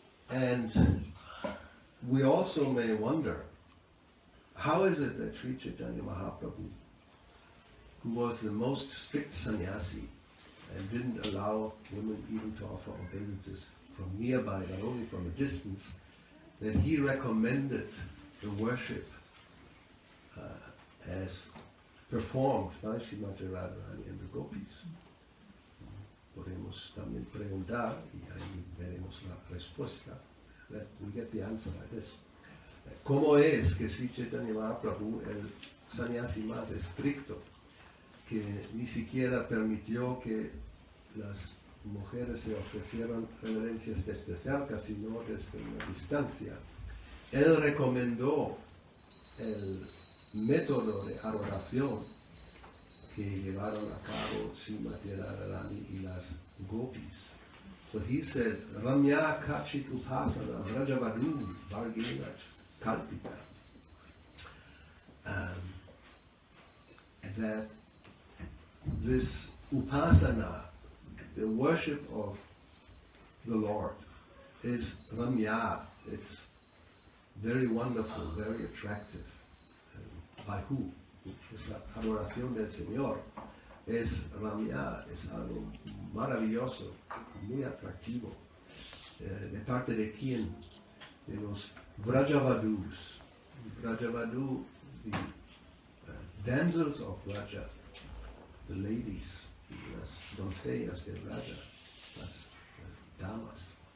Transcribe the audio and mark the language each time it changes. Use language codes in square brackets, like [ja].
[en] And we also may wonder, how is it that Sri Chaitanya Mahaprabhu, who was the most strict sannyasi and didn't allow women even to offer obeisances from nearby, but only from a distance, that he recommended the worship as performed by Srimati Radharani and the gopis? [es] podemos también preguntar, y ahí veremos la respuesta. [en] We get the answer like this. [es] ¿Cómo es que Sri Chaitanya Mahaprabhu, el sannyasi más estricto, que ni siquiera permitió que las mujeres se ofrecieran reverencias desde cerca, sino desde una distancia, él recomendó el método de adoración que llevaron a cabo Srimati Radharani y las gopis? [sa] So he said, Ramya Kachit Upasana Rajavadun Vargena Kalpita. [en] That this upasana, the worship of the Lord, is Ramya. It's very wonderful, very attractive. By who? [es] Es la adoración del Señor. Es Ramya, es algo maravilloso, muy atractivo. ¿De parte de quién? De los Vrajavadus. [en] Vrajavadu, the damsels of Vraja, the ladies, las doncellas de Vraja, las damas.